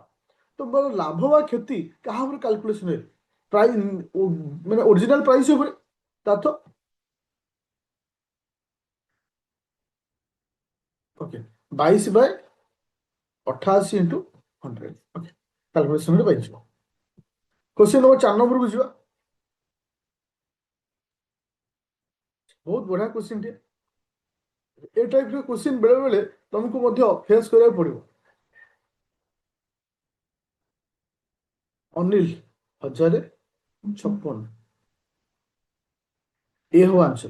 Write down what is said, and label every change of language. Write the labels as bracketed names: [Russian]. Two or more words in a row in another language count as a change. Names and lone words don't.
[Odia] ତ ମୋର ଲାଭ ବା କ୍ଷତି କାହା ଉପରେ କାଲକୁଲେସନ ହୁଏ? ପ୍ରାଇସ୍ ମାନେ [English] original price [Odia] ଉପରେ। ତା ତ ଓକେ 22/88 ଇଣ୍ଟୁ 100। ଓକେ କାଲକୁଲେସନରେ ପାଇଯିବ। [English] question number 4 number [Odia] को ଯିବା। ବହୁତ ବଢିଆ क्वेश्चन टे। ଏ ଟାଇପ ର क्वेश्चन ବେଳେ ବେଳେ ତମକୁ ମଧ୍ୟ ଫେସ୍ କରିବାକୁ ପଡିବ। ଅନିଲ 1056 ଏ ହବ ଆନ୍ସର।